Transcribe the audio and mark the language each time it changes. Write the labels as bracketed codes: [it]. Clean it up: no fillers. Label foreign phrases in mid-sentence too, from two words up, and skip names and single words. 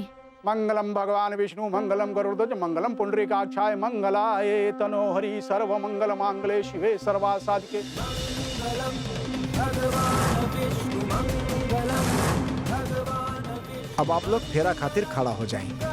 [sa] मंगलम भगवान विष्णु मंगलम गरुड़ध्वज मंगलम पुंडरीकाक्षाय मंगलाय तनोहरि सर्व मंगल मांगले शिवे सर्वा साधिके। [hi] अब आप लोग फेरा खातिर खड़ा हो जाएं।